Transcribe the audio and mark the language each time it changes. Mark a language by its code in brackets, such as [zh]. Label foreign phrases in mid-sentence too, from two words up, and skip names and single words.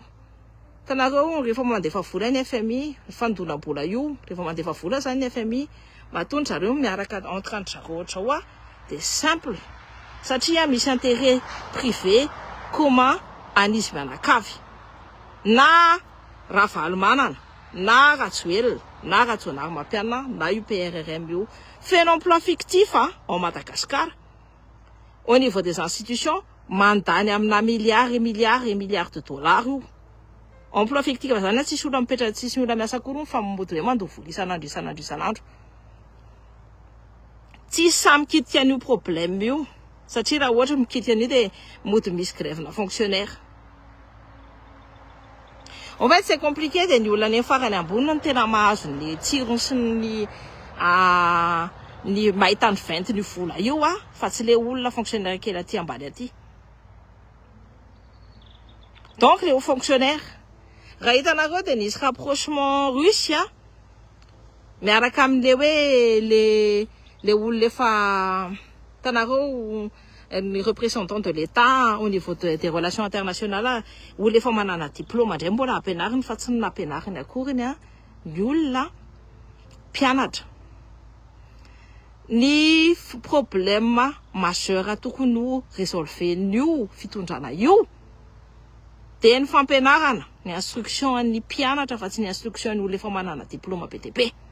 [mg] Tanareo rehefa mandefa vola ny FMI, fandonam-bola io, rehefa mandefa vola zany ny FMI, matony zareo miaraka entre zareo ohatra dia simple. Satria misy [fr] intérêt privé commun [mg] an'izy mianakavy na Ravalomanana na Rajoelina na Rajonarymampianina na UPRRM io [fr] fait un emploi fictif en Madagascar au niveau des institutions [mg] mandany amina [fr] milliards de dollars [mg] io [fr] emploi fictif [mg] zany tsisy olona mipetraka tsisy olona miasa akory fa mody hoe mandoa vola isanandro tsy samy kitika an'io problème io. Satria raha ohatra mikitika an'io dia mody misy grève na fonctionnaire. [fr] En fait, c'est compliqué [mg] dia ny olona ny farany ambony no tena mahazo ny tsirony sy ny mahita ny venty ny vola io fa tsy le olona fonctionnaire kely aty ambany aty. [fr] Donc les hauts fonctionnaires, [mg] raha hitanareo dia nisy [fr] rapprochement russe [mg] miaraka amin'le hoe le olona efa tanareo [fr] les représentants de l'État au niveau des relations internationales ou les femmes [mg] manana diplôme ndray mbola ampianariny fa tsy nampianariny akory ny olona mpianatra. Ny [fr] problème majeur [mg] tokony ho résolven'io fitondrana io dia ny fampianarana, ny instruction ny mpianatra fa tsy ny instruction ny olona efa manana diplôme BTP.